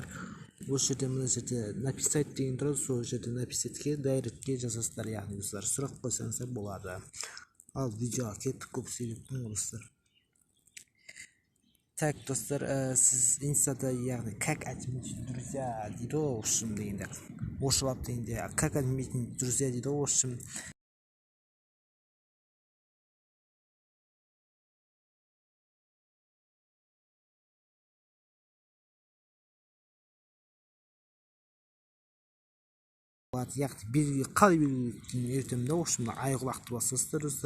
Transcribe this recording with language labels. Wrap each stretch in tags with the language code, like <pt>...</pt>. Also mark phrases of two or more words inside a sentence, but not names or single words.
<kk>Осы жерде мына жерде написать деген тұрады, сол жерде написатке дайректке жазасыздар, яғни достар, сұрақ қойсаңыздар болады. Ал видеоға кеттік, көп сөйлеттім, достар. Так, достар, сіз инстада, яғни</kk> <ru>как отметить друзья</ru> <kk>дейді ғой, орысшым дегенде, орысшалап дегенде,</kk> <ru>как отметить друзья</ru> <kk>дейді ғой, орысшым. Яғни қалай белгілейтінін үйретемін да, орысшымда айқұлақты басасыздар, достар.</kk>